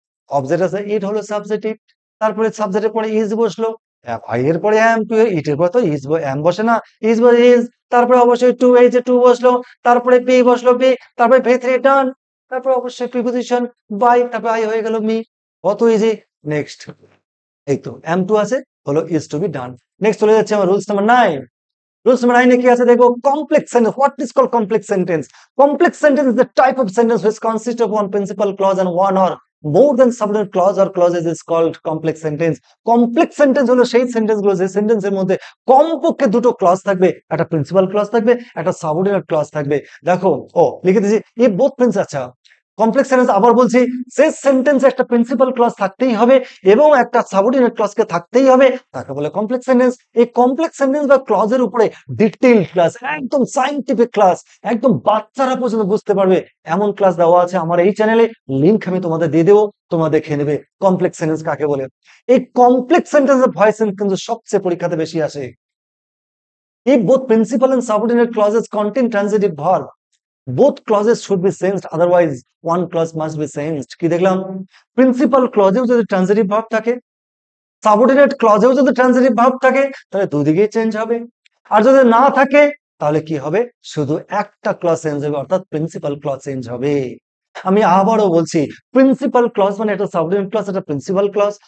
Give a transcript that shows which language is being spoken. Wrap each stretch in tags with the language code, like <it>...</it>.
<bn>Object আছে, ইট হলো subjective, তারপরে সাবজেক্টের পরে ইজ বসলো, আই এর পরে এম, টু ইট এর পরে তো ইজ এম বসে না, ইজ ইজ, তারপরে অবশ্যই টু, এই যে টু বসলো, তারপরে পি বসলো পি, তারপরে ভি থ্রি ডান, তারপরে অবশ্যই প্রিপোজিশন বাই, তারপরে আই হয়ে গেল মি। কত ইজি। নেক্সট এই তো এম টু আছে, হলো</bn> <en>Is to be done.</en> <bn>Next চলে যাচ্ছে আমার রুলস নাম্বার 9। রুলস নাম্বার 9 এ কি আছে দেখো, complex sentence.</bn> <en>What is called complex sentence? Complex sentence is the type of sentence which consists of one principal clause and one or more than subordinate clause or clauses is called complex sentence.</en> <bn>Complex sentence হলো সেই sentence গুলো যে সেন্টেন্সের মধ্যে কমপক্ষে দুটো clause থাকবে, একটা প্রিন্সিপাল ক্লজ থাকবে, একটা সাবঅর্ডিনেট ক্লজ থাকবে। দেখো ও লিখে দিয়েছি এই বোথ প্রিন্স। আচ্ছা, কমপ্লেক্স সেন্টেন্স আবার বলছি, সেই সেন্টেন্সে একটা প্রিন্সিপাল ক্লজ থাকতেই হবে এবং একটা সাবঅর্ডিনেট ক্লজকে থাকতেই হবে, তাকে বলে কমপ্লেক্স সেন্টেন্স। এই কমপ্লেক্স সেন্টেন্স বা ক্লজের উপরে ডিটেইল ক্লাস, একদম সায়েন্টিফিক ক্লাস, একদম বাচ্চারা পর্যন্ত বুঝতে পারবে এমন ক্লাস দেওয়া আছে আমার এই চ্যানেলে, লিংক আমি তোমাদের দিয়ে দেবো, তোমরা দেখে নেবে কমপ্লেক্স সেন্টেন্স কাকে বলে। এই কমপ্লেক্স সেন্টেন্সের ভয়েস কিন্তু সবচেয়ে পরীক্ষাতে বেশি আসে।</bn> <en>If both principal and subordinate clauses contain transitive verb, both clauses should be changed, otherwise one clause must be changed.</en> <bn>কি দেখলাম? প্রিন্সিপাল ক্লজেও যদি ট্রানজিটিভ ভার্ব থাকে, সাবঅর্ডিনেট ক্লজেও যদি ট্রানজিটিভ ভার্ব থাকে, তাহলে দুদিকেই চেঞ্জ হবে। আর যদি না থাকে তাহলে কি হবে? শুধু একটা ক্লজ চেঞ্জ হবে, অর্থাৎ প্রিন্সিপাল ক্লজ চেঞ্জ হবে। আমি আবারও বলছি, প্রিন্সিপাল ক্লজ মানে একটা সাবঅর্ডিনেট ক্লজ, একটা প্রিন্সিপাল ক্লজ।</bn>